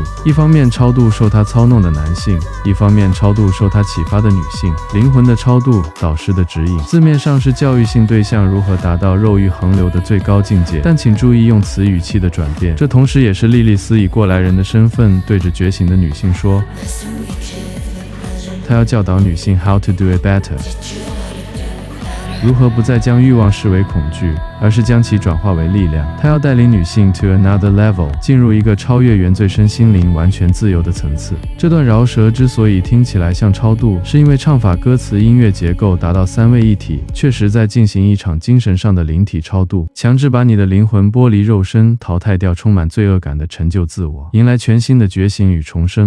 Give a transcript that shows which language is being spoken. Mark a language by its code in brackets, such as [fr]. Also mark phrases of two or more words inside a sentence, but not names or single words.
[zh] 一方面超度受他操弄的男性，一方面超度受他啟發的女性。靈魂的超度，導師的指引。字面上是教育性對象如何達到肉慾橫流的最高境界，但請注意用詞語氣的轉變，這同時也是莉莉絲以過來人的身份對着覺醒的女性說，她要教導女性 [en] how to do it better， [zh] 如何不再將慾望視為恐懼，而是將其轉化為力量。她要帶領女性 [en] to another level， [zh] 進入一個超越原罪身心靈完全自由的層次。這段饒舌之所以聽起來像超度，是因為唱法、歌詞、音樂結構達到三位一體，確實在進行一場精神上的靈體超度，強制把你的靈魂剝離肉身，淘汰掉充滿罪惡感的陳舊自我，迎来全新的覺醒與重生。